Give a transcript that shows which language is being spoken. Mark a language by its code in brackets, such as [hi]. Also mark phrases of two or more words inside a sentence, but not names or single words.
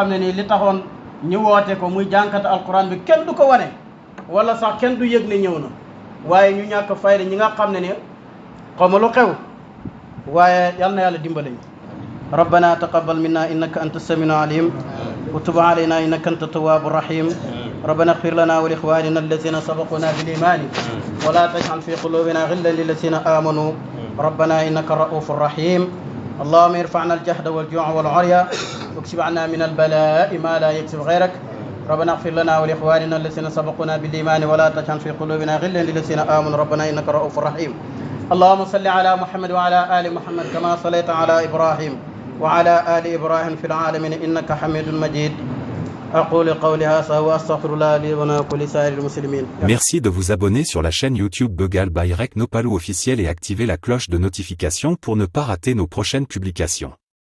[wo] xam ne nii li taxoon ñu woote ko muy jànkat alquran bi kenn du ko wane wala sax kenn du yëg ne ñëw na waaye ñu ñàkk fayda ñi nga xam ne ni xawma lu xew waaye yal na yàlla dimbale ñu [ar] ربنا تقبل منا إنك أنت السميع العليم وتب علينا إنك أنت التواب الرحيم ربنا اغفر لنا ولإخواننا الذين سبقونا بالإيمان ولا تجعل في قلوبنا غلا للذين آمنوا ربنا إنك رؤوف رحيم اللهم ارفعنا الجهد والجوع والعريا واكشف عنا من البلاء ما لا يكشف غيرك ربنا اغفر لنا ولإخواننا الذين سبقونا بالإيمان ولا تجعل في قلوبنا غلا للذين آمنوا ربنا إنك رؤوف رحيم اللهم صل على محمد وعلى آل محمد كما صليت على إبراهيم وعلى آل إبراهيم في العالمين إنك حميد مجيد [fr] Merci de vous abonner sur la chaîne YouTube Begal by Rek Nopalou officiel et activer la cloche de notification pour ne pas rater nos prochaines publications.